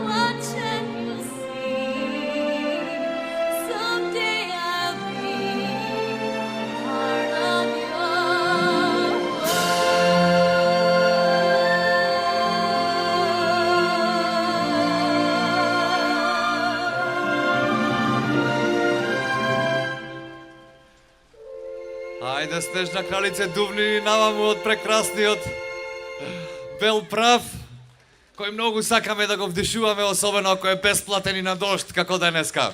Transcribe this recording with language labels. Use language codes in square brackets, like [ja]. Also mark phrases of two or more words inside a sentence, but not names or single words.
[en] Watch and you'll see. Someday I'll be part of your [mk] Ајде, снежна кралице, дувни наваму од прекрасниот бел прав, кој многу сакаме да го вдишуваме, особено ако е бесплатен и на дожд, како денеска.